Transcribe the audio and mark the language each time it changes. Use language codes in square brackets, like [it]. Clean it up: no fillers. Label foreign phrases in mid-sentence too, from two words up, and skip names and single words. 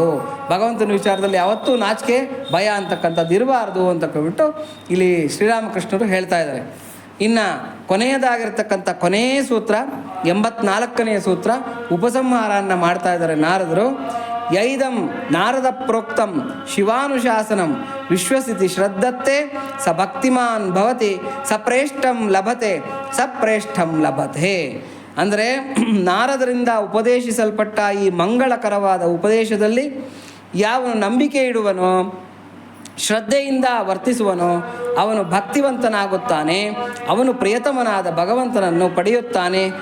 [kn] ಭಗವಂತನ ವಿಚಾರದಲ್ಲಿ ಯಾವತ್ತೂ ನಾಚಿಕೆ ಭಯ ಅಂತಕ್ಕಂಥದ್ದು ಇರಬಾರ್ದು ಅಂತ ಬಿಟ್ಟು ಇಲ್ಲಿ ಶ್ರೀರಾಮಕೃಷ್ಣರು ಹೇಳ್ತಾ ಇದ್ದಾರೆ. ಇನ್ನು ಕೊನೆಯದಾಗಿರ್ತಕ್ಕಂಥ ಕೊನೆಯ ಸೂತ್ರ 84ನೆಯ ಸೂತ್ರ ಉಪಸಂಹಾರವನ್ನು ಮಾಡ್ತಾ ಇದ್ದಾರೆ ನಾರದರು. [sa] ಯೈದಂ ನಾರದ ಪ್ರೋಕ್ತಂ ಶಿವಾನುಶಾಸನಂ ವಿಶ್ವಸಿತಿ ಶ್ರದ್ಧತ್ತೆ ಸ ಭಕ್ತಿಮಾನ್ ಭವತಿ ಸಪ್ರೇಷ್ಠಂ ಲಭತೆ ಸಪ್ರೇಷ್ಠಂ ಲಭತೆ. [kn] ಅಂದರೆ ನಾರದರಿಂದ ಉಪದೇಶಿಸಲ್ಪಟ್ಟ ಈ ಮಂಗಳಕರವಾದ ಉಪದೇಶದಲ್ಲಿ ಯಾವನು ನಂಬಿಕೆ ಇಡುವನೋ, ಶ್ರದ್ಧೆಯಿಂದ ವರ್ತಿಸುವನೋ ಅವನು ಭಕ್ತಿವಂತನಾಗುತ್ತಾನೆ. ಅವನು ಪ್ರಿಯತಮನಾದ ಭಗವಂತನನ್ನು ಪಡೆಯುತ್ತಾನೆ.